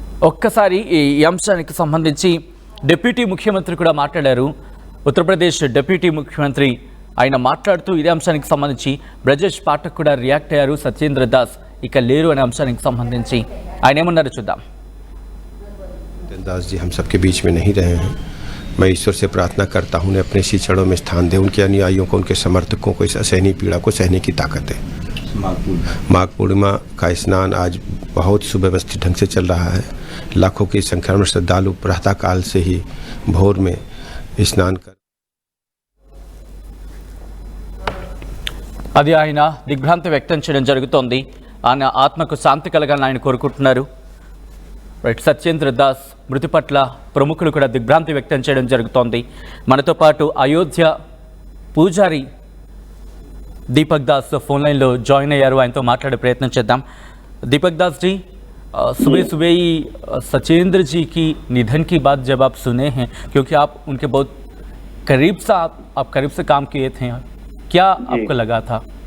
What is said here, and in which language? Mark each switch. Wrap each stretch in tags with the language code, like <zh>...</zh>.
<te>ఒక్కసారి ఈ అంశానికి సంబంధించి డిప్యూటీ ముఖ్యమంత్రి కూడా మాట్లాడారు. ఉత్తరప్రదేశ్ డిప్యూటీ ముఖ్యమంత్రి ఆయన మాట్లాడుతూ ఇదే అంశానికి సంబంధించి బ్రజేష్ పాఠక్ కూడా రియాక్ట్ అయ్యారు. సత్యేంద్ర దాస్ ఇక లేరు అనే అంశానికి సంబంధించి ఆయన ఏమన్నారో చూద్దాం.</te> <hi>दास जी हम सबके बीच में नहीं रहे हैं. मैं ईश्वर से प्रार्थना करता हूँ उन्हें अपने चरणों में स्थान दे. उनके अनुयायियों को, उनके समर्थकों को इस असहनीय पीड़ा को सहने की ताकत है. माघ पूर्णिमा का स्नान आज बहुत सुव्यवस्थित ढंग से चल रहा है. लाखों की संख्या में श्रद्धालु प्रातःकाल से ही भोर में स्नान कर</hi> <te>అది ఆయన దిగ్భ్రాంతి వ్యక్తం చేయడం జరుగుతోంది. ఆయన ఆత్మకు శాంతి కలగాలని ఆయన కోరుకుంటున్నారు. రైట్, సత్యేంద్ర దాస్ మృతి పట్ల ప్రముఖులు కూడా దిగ్భ్రాంతి వ్యక్తం చేయడం జరుగుతోంది. మనతో పాటు అయోధ్య పూజారి दीपक दास फोन लाइन लो जॉइन अయ్యారు. ఆయనతో మాట్లాడే ప్రయత్నం చేద్దాం.</te> <hi>दीपक दास जी, सुबह सुबह ही सत्येंद्र जी की निधन की बात जब आप सुने हैं, क्योंकि आप उनके बहुत करीब से आप करीब से काम किए थे, क्या आपको लगा था?</hi>